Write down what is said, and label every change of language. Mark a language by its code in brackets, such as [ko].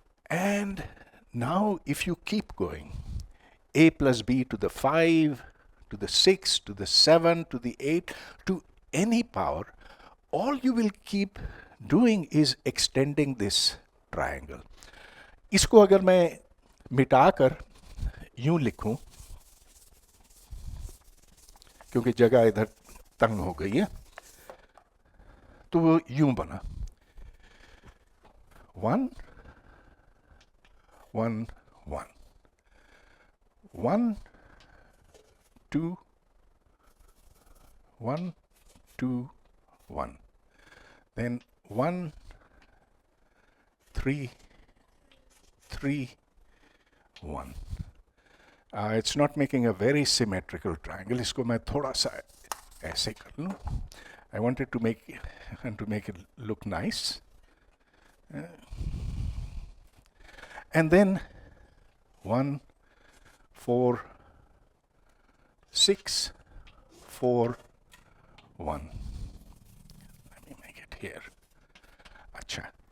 [en] And now if you keep going, a plus b to the 5 to the 6 to the 7 to the 8 to any power, all you will keep doing is extending this triangle. [hi] इसको अगर मैं मिटाकर यूं लिखूं, क्योंकि जगह इधर तंग हो गई है, तो वो यूं बना [en] 1 1 1 1 2 1 2 1, then 1 3 3 1. It's not making a very symmetrical triangle. [hi] इसको मैं थोड़ा सा ऐसे कर लूं. [en] I wanted to make it look nice. And then 1, 4, 6, 4, 1. Let me make it here. [hi] Acha.